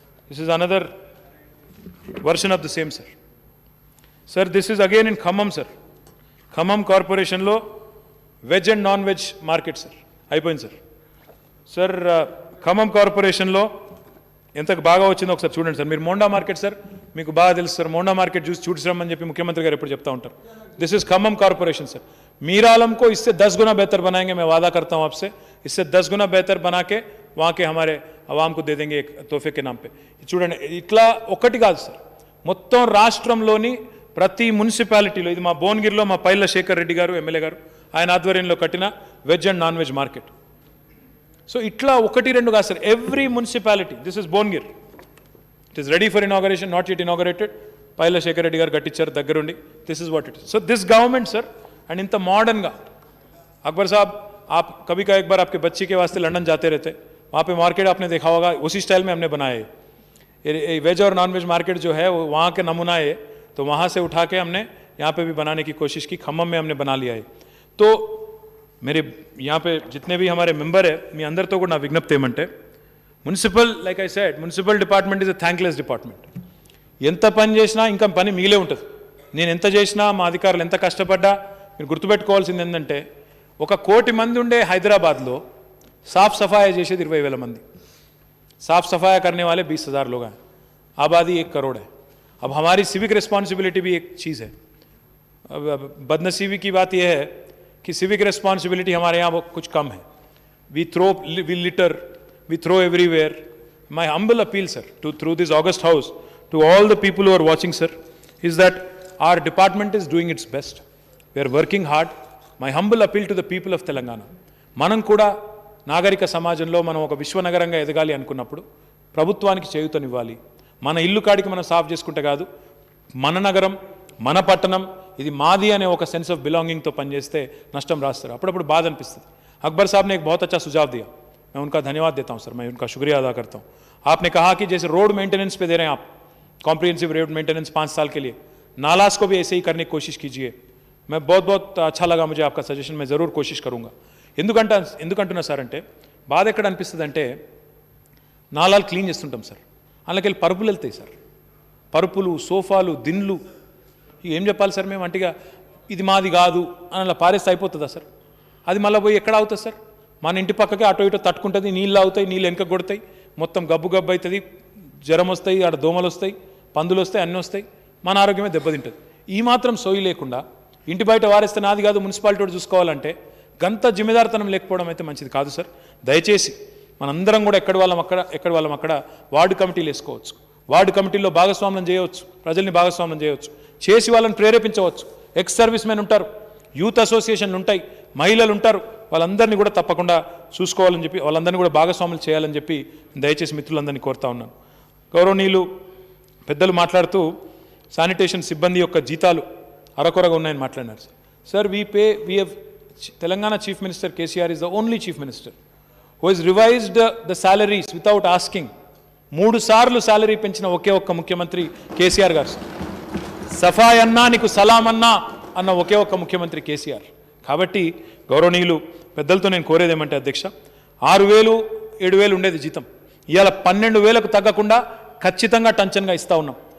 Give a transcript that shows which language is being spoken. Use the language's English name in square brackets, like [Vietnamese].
[English] This is another version of the same sir. Sir this is again in Khammam sir. [Telugu] Khammam కార్పొరేషన్లో veg and non veg market sir అయిపోయింది sir. Sir Khammam కార్పొరేషన్లో ఎంత బాగా వచ్చిందో ఒకసారి చూడండి సార్. మీరు మోండా మార్కెట్ సార్, మీకు బాగా తెలుసు సార్. మోండా మార్కెట్ చూసిరమ్మని చెప్పి ముఖ్యమంత్రి గారు ఎప్పుడు చెప్తా ఉంటారు. [Hindi] This is Khammam corporation sir. Mir Alam को इससे 10 गुना बेहतर बनाएंगे, मैं वादा करता हूं आपसे. इससे 10 गुना बेहतर बना के वहाँ के हमारे अवाम को दे देंगे एक तोहफे के नाम पे. [Telugu] చూడండి ఇట్లా ఒకటి కాదు సార్, మొత్తం రాష్ట్రంలోని ప్రతి మున్సిపాలిటీలో, ఇది మా భువనగిరిలో మా పైల శేఖర్ రెడ్డి గారు ఎమ్మెల్యే గారు ఆయన ఆధ్వర్యంలో కట్టిన veg and non veg market. So ఇట్లా 1-2 కాదు sir, [English] Every municipality. This is Bhuvanagiri, it is ready for inauguration, not yet inaugurated. [Telugu] Paila Shekhar Reddy గారు కట్టించారు దగ్గరుండి. [English] This is what it is. So this government sir, and [Telugu] ఇంత మోడర్న్గా. [Hindi] अकबर साहब, आप कभी का एक बार आपके बच्चे के वास्ते लंदन जाते रहते, वहाँ पे मार्केट आपने देखा होगा, उसी स्टाइल में हमने बनाया है. वेज और नॉन वेज मार्केट जो है वो वहाँ के नमूना है, तो वहाँ से उठा के हमने यहाँ पे भी बनाने की कोशिश की. खम्मम में हमने बना लिया है. तो मेरे यहाँ पे जितने भी हमारे मेंबर है, मी अंदर तो ना विज्ञप्ति ఏమంటే, municipal, [English] Like I said, municipal department is a thankless department. [Telugu] ఎంత పని చేసినా ఇంకా పని మిగిలే ఉంటుంది. నేను ఎంత చేసినా, మా అధికారులు ఎంత కష్టపడ్డా, మీరు గుర్తుపెట్టుకోవాల్సింది ఏంటంటే, 1 కోటి మంది ఉండే హైదరాబాద్లో [Hindi] साफ सफाई [Telugu] చేసేది 20,000 మంది. [Hindi] साफ सफाई करने वाले 20,000 लोग हैं. आबादी 1 करोड़ है. अब हमारी सिविक रिस्पॉन्सिबिलिटी भी एक चीज़ है. अब बदनसीबी की बात यह है कि सिविक रिस्पॉन्सिबिलिटी हमारे यहाँ कुछ कम है. [English] We litter, we throw everywhere. My humble appeal, sir, through this August House, to all the people who are watching, sir, is that our department is doing its best. We are working hard. My humble appeal to the people of Telangana. [Telugu] మనం కూడా నాగరిక సమాజంలో మనం ఒక విశ్వనగరంగా ఎదగాలి అనుకున్నప్పుడు ప్రభుత్వానికి చేయూతనివ్వాలి. మన ఇల్లు కాడికి మనం సాఫ్ చేసుకుంటే కాదు, మన నగరం, మన పట్టణం, ఇది మాది అనే ఒక సెన్స్ ఆఫ్ బిలాంగింగ్తో పనిచేస్తే నష్టం రాస్తారు. అప్పుడప్పుడు బాధ అనిపిస్తుంది. [Hindi] अकबर साहब ने एक बहुत अच्छा सुझाव दिया, मैं उनका धन्यवाद देता हूं सर, मैं उनका शुक्रिया अदा करता हूं. आपने कहा कि जैसे रोड मेंटेनेंस पे दे रहे हैं आप कॉम्प्रिहेंसिव रोड मेंटेनेंस 5 साल के लिए, नालास को भी ऐसे ही करने की कोशिश कीजिए. मैं बहुत अच्छा लगा मुझे आपका सजेशन, मैं ज़रूर कोशिश करूँगा. [Telugu] ఎందుకంటున్నా సార్ అంటే బాధ ఎక్కడ అనిపిస్తుంది అంటే నాలాలు క్లీన్ చేస్తుంటాం సార్, అందులోకి వెళ్ళి పరుపులు వెళ్తాయి సార్, పరుపులు సోఫాలు దిండ్లు. ఏం చెప్పాలి సార్ మేము అంటిగా ఇది మాది కాదు అని అలా పారేస్తే అయిపోతుందా సార్? అది మళ్ళీ పోయి ఎక్కడ అవుతుంది సార్? మన ఇంటి పక్కకే అటో ఇటో తట్టుకుంటుంది, నీళ్ళు అవుతాయి, నీళ్ళు వెనక కొడతాయి, మొత్తం గబ్బు అవుతుంది, జ్వరం వస్తాయి, ఆడ దోమలు వస్తాయి, పందులు వస్తాయి, అన్నీ వస్తాయి, మన ఆరోగ్యమే దెబ్బతింటుంది. ఈ మాత్రం సోయి లేకుండా ఇంటి బయట వారేస్తే నాది కాదు మున్సిపాలిటీ చూసుకోవాలంటే గంత జిమ్మెదారితనం లేకపోవడం అయితే మంచిది కాదు సార్. దయచేసి మనందరం కూడా ఎక్కడి వాళ్ళం అక్కడ వార్డు కమిటీలు వేసుకోవచ్చు, వార్డు కమిటీల్లో భాగస్వామ్యం చేయవచ్చు, ప్రజల్ని భాగస్వామ్యం చేయవచ్చు, చేసి వాళ్ళని ప్రేరేపించవచ్చు. ఎక్స్ సర్వీస్ మెన్ ఉంటారు, యూత్ అసోసియేషన్లు ఉంటాయి, మహిళలు ఉంటారు, వాళ్ళందరినీ కూడా తప్పకుండా చూసుకోవాలని చెప్పి వాళ్ళందరినీ కూడా భాగస్వాములు చేయాలని చెప్పి దయచేసి మిత్రులందరినీ కోరుతా ఉన్నాను. గౌరవనీయులు పెద్దలు మాట్లాడుతూ శానిటేషన్ సిబ్బంది యొక్క జీతాలు అరకొరగా ఉన్నాయని మాట్లాడినారు sir. [English] Sir we have Telangana chief minister KCR is the only chief minister who has revised the salaries without asking. [Telugu] 3 సార్లు శాలరీ పెంచిన ఒకే ఒక్క ముఖ్యమంత్రి కేసీఆర్ గారు. సఫాయి అన్నా నీకు సలాం అన్నా అన్న ఒకే ఒక్క ముఖ్యమంత్రి కేసీఆర్. కాబట్టి గౌరవనీయులు పెద్దలతో నేను కోరేది ఏమంటే అధ్యక్ష, 6,000 7,000 ఉండేది జీతం, ఇవాళ 12,000కు తగ్గకుండా ఖచ్చితంగా టంచన్గా ఇస్తూ ఉన్నాం.